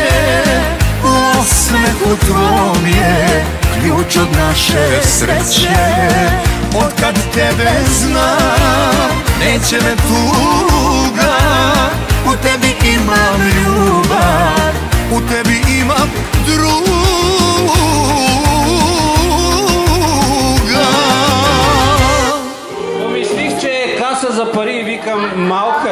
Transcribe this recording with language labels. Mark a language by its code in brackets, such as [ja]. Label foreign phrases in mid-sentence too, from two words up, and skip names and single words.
[sr] U osmehu tvom je ključ od naše sreće. Od kad tebe znam, neće me tuga. U tebi imam ljubav, u tebi imam druga. [bg] Помислих, че е каса за пари и викам, малко